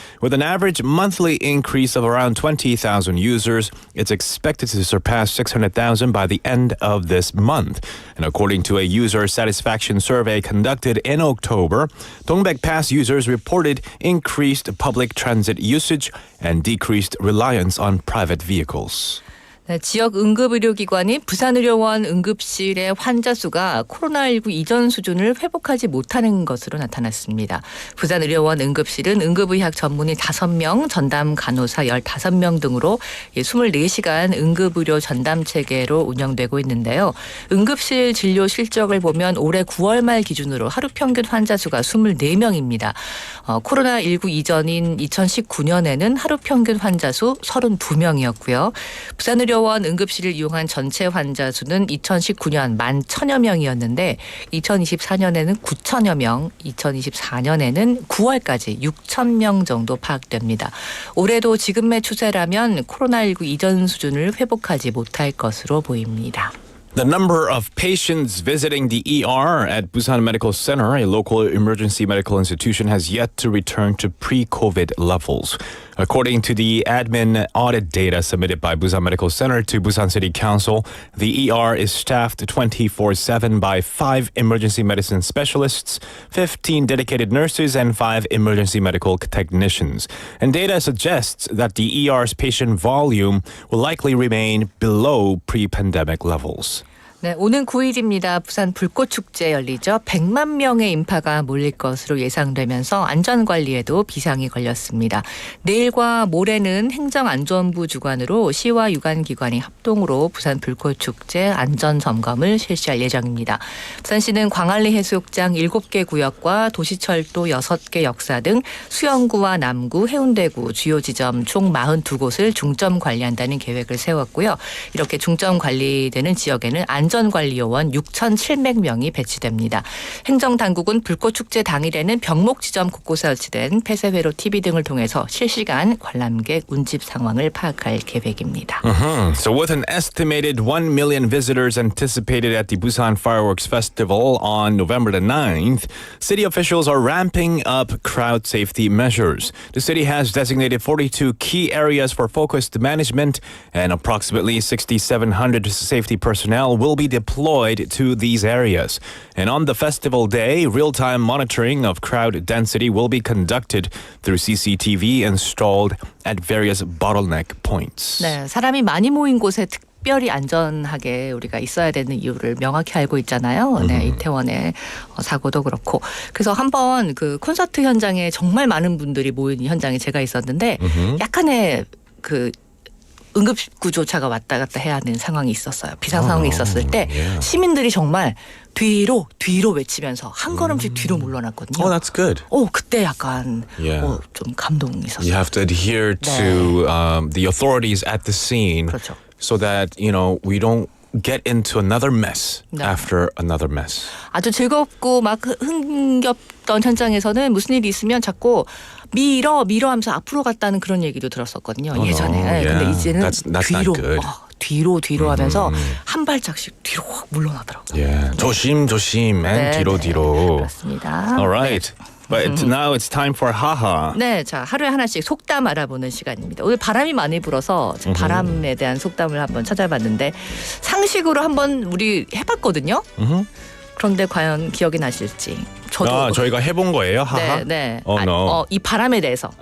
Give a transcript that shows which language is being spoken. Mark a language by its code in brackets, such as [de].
[en] With an average monthly increase of around 20,000 users, it's expected to surpass 600,000 by the end of this month. And according to a user satisfaction survey conducted in October, Dongbek Pass users reported increased public transit usage and decreased reliance on private vehicles. [ko] 네, 지역 응급의료기관인 부산의료원 응급실의 환자 수가 코로나19 이전 수준을 회복하지 못하는 것으로 나타났습니다. 부산의료원 응급실은 응급의학 전문의 5명, 전담 간호사 15명 등으로 24시간 응급의료 전담 체계로 운영되고 있는데요. 응급실 진료 실적을 보면 올해 9월 말 기준으로 하루 평균 환자 수가 24명입니다. 코로나19 이전인 2019년에는 하루 평균 환자 수 32명이었고요. 부산의료원 응급실을 이용한 전체 환자 수는 2019년 11,000여 명이었는데 2024년에는 9,000여 명, 2024년에는 9월까지 6,000명 정도 파악됩니다. 올해도 지금의 추세라면 코로나19 이전 수준을 회복하지 못할 것으로 보입니다. [en] The number of patients visiting the ER at Busan Medical Center, a local emergency medical institution, has yet to return to pre-COVID levels. According to the admin audit data submitted by Busan Medical Center to Busan City Council, the ER is staffed 24/7 by 5 emergency medicine specialists, 15 dedicated nurses, and 5 emergency medical technicians. And data suggests that the ER's patient volume will likely remain below pre-pandemic levels. [ko] 네, 오는 9일입니다. 부산 불꽃축제 열리죠. 100만 명의 인파가 몰릴 것으로 예상되면서 안전관리에도 비상이 걸렸습니다. 내일과 모레는 행정안전부 주관으로 시와 유관기관이 합동으로 부산 불꽃축제 안전점검을 실시할 예정입니다. 부산시는 광안리 해수욕장 7개 구역과 도시철도 6개 역사 등 수영구와 남구, 해운대구 주요 지점 총 42곳을 중점 관리한다는 계획을 세웠고요. 이렇게 중점 관리되는 지역에는 안전관리요원 6,700명이 배치됩니다. 행정당국은 불꽃축제 당일에는 병목 지점 곳곳에 설치된 폐쇄회로 TV 등을 통해서 실시간 관람객 운집 상황을 파악할 계획입니다. [en] So with an estimated 1 million visitors anticipated at the Busan Fireworks Festival on November the 9th, city officials are ramping up crowd safety measures. The city has designated 42 key areas for focused management, and approximately 6,700 safety personnel will be deployed to these areas. And on the festival day, real-time monitoring of crowd density will be conducted through CCTV installed at various bottleneck points. [ko] 네, 사람이 많이 모인 곳에 특별히 안전하게 우리가 있어야 되는 이유를 명확히 알고 있잖아요. 네, 이태원의 사고도 그렇고. 그래서 한번 그 콘서트 현장에 정말 많은 분들이 모인 현장에 제가 있었는데 약간의 그 응급구조차가 왔다 갔다 해야 하는 상황이 있었어요. 비상 상황이 있었을 때 시민들이 정말 뒤로 외치면서 한 걸음씩 뒤로 물러났거든요. [en] Oh, that's good. [ko] 그때 약간 좀 감동이 있었어요. [en] You have to adhere to the authorities at the scene, [ko] 그렇죠. [en] so that we don't get into another mess after another mess. [ko] 아주 즐겁고 막 흥겹던 현장에서는 무슨 일이 있으면 자꾸 밀어 하면서 앞으로 갔다는 그런 얘기도 들었었거든요. 예전에. 근데 이제는 뒤로 하면서 한 발짝씩 뒤로 확 물러나더라고요. 조심 and 뒤로. 그렇습니다. [en] All right. But now it's time for haha. [ko] 네, 자 하루에 하나씩 속담 알아보는 시간입니다. 오늘 바람이 많이 불어서 바람에 대한 속담을 한번 찾아봤는데 상식으로 한번 우리 해봤거든요. 그런데 과연 기억이 나실지. 저도 저희가 해본 거예요, 하하? 네. [en] no. [ko] 이 바람에 대해서.